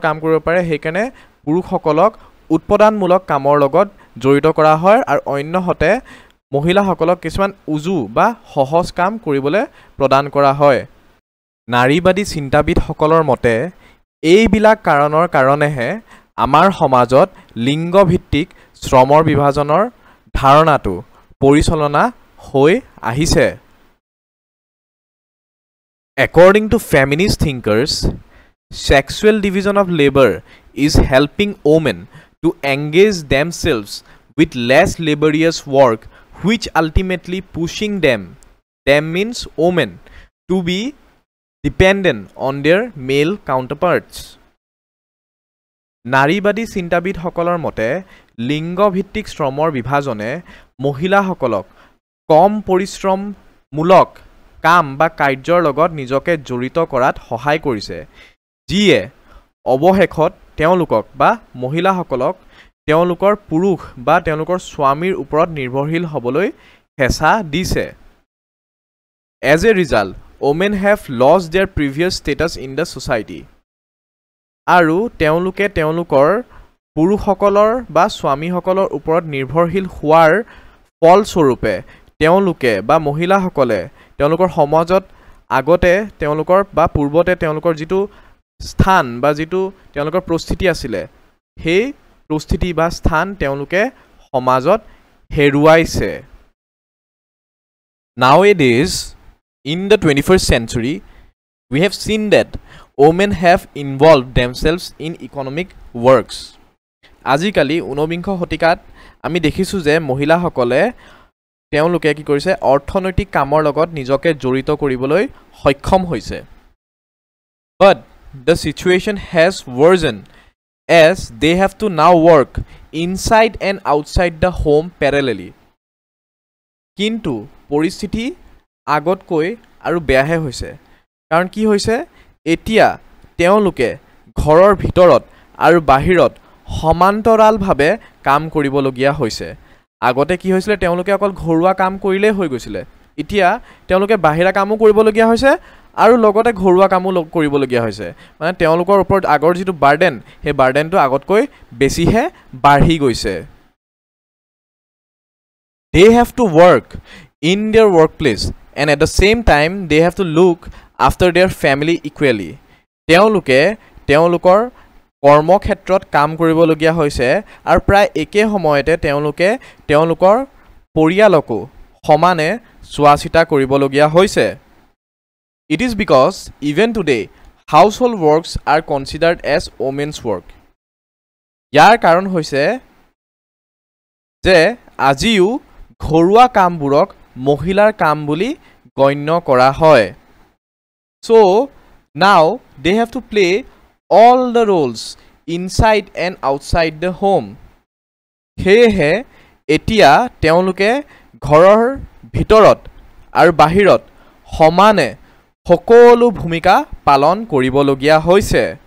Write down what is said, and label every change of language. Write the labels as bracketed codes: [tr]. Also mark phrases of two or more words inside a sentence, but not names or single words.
[as] কাম কৰিব পাৰে সেই কাৰণে পুৰুষসকলক উৎপাদনমূলক কামৰ লগত জড়িত কৰা হয় আৰু অন্যহাতে মহিলাসকলক কিছুমান উজু বা সহজ কাম কৰিবলৈ প্ৰদান কৰা হয় নাৰীবাদী চিন্তাবিদসকলৰ মতে এইবিলাক কাৰণৰ কাৰণেহে আমাৰ সমাজত লিংগভিত্তিক শ্ৰমৰ বিভাজনৰ ধাৰণাটো পৰিচালনা হৈ আহিছে [en] According to feminist thinkers, sexual division of labor is helping women to engage themselves with less laborious work which ultimately pushing them means women to be dependent on their male counterparts. [as] নাৰীবাদী চিন্তাবিদসকলৰ মতে লিংগভিত্তিক শ্ৰমৰ বিভাজনে মহিলাসকলক কম পৰিশ্ৰমমূলক কাম বা কাৰ্যৰ লগত নিজকে জড়িত কৰাত সহায় কৰিছে যিয়ে অৱশেষত তেওঁলোকক বা মহিলাসকলক তেওঁলোকৰ পুৰুষ বা তেওঁলোকৰ স্বামীৰ ওপৰত নিৰ্ভৰশীল হ'বলৈ হেঁচা দিছে [en] As a result, women have lost their previous status in the society. [as] আৰু তেওঁলোকে তেওঁলোকৰ পুৰুষসকলৰ বা স্বামীসকলৰ ওপৰত নিৰ্ভৰশীল হোৱাৰ ফলস্বৰূপে তেওঁলোকে বা মহিলাসকলে তেওঁলোকৰ সমাজত আগতে তেওঁলোকৰ বা পূৰ্বতে তেওঁলোকৰ যিটো স্থান বা যিটো তেওঁলোকৰ পৰিস্থিতি আছিল সেই পৰিস্থিতি বা স্থান তেওঁলোকে সমাজত হেৰুৱাইছে [en] Nowadays in the 21st century we have seen that women have involved themselves in economic works [as] আজিকালি 19 শতিকাত আমি দেখিছো যে মহিলাসকলে তেওঁলোকে কি কৰিছে অৰ্থনৈতিক কামৰ লগত নিজকে জড়িত কৰিবলৈ সক্ষম হৈছে [en] But the situation has worsened as they have to now work inside and outside the home parallelly [as] কিন্তু পৰিস্থিতি আগতকৈ আৰু বেয়াহে হৈছে কাৰণ কি হৈছে এতিয়া তেওঁলোকে ঘৰৰ ভিতৰত আৰু বাহিৰত সমান্তৰালভাৱে কাম কৰিবলগীয়া হৈছে আগতে কি হৈছিল তেওঁলোকে অকল ঘৰুৱা কাম কৰিলে হৈ গৈছিল এতিয়া তেওঁলোকে বাহিৰা কামো কৰিবলগীয়া হৈছে আৰু লগতে ঘৰুৱা কামো কৰিবলগীয়া হৈছে মানে তেওঁলোকৰ ওপৰত আগৰ যিটো বাৰ্ডেন সেই বাৰ্ডেনটো আগতকৈ বেছিহে বাঢ়ি গৈছে [en] They have to work in their workplace and at the same time they have to look after their family equally [as] তেওঁলোকে তেওঁলোকৰ কৰ্মক্ষেত্ৰত কাম কৰিবলগীয়া হৈছে [en] আৰু প্ৰায় একে সময়তে তেওঁলোকে তেওঁলোকৰ পৰিয়ালকো সমানে চোৱাচিতা কৰিবলগীয়া হৈছে It is because even today household works are considered as women's work [as] ইয়াৰ কাৰণ হৈছে যে আজিও ঘৰুৱা কামবোৰক মহিলাৰ কাম বুলি গণ্য কৰা হয় [en] So now they have to play all the roles inside and outside the home [as] সেয়েহে এতিয়া তেওঁলোকে ঘৰৰ ভিতৰত আৰু বাহিৰত সমানে সকলো ভূমিকা পালন কৰিবলগীয়া হৈছে